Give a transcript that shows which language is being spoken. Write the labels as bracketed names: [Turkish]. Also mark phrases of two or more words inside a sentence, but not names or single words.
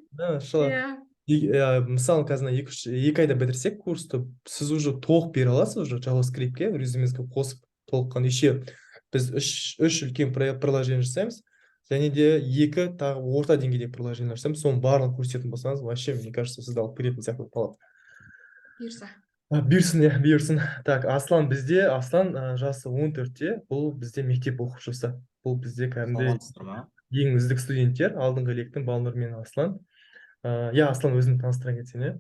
[Kazakh] Мысалы қазір екі айда бітірсек курсты, сіз уже толық бере аласыз уже JavaScript-ке резюмеңізге қосып толыққан. Еще біз үш үлкен приложение жасаймыз, және де екі тағы орта деңгейдегі приложение жасаймыз. Соның барлығын көрсететін болсаңыз, [Russian] вообще, мне кажется, [Kazakh] сізді алып беретін сияқты талап. Бұйырса. Бұйырсын. Так, Аслан жасы 14-те, бұл бізде мектеп оқушысы. Бұл бізде кәдімгі ең үздік студенттер, алдыңғы лектің Балнұр мен Аслан. Аслан, өзіңді таныстыра кетсең, иә?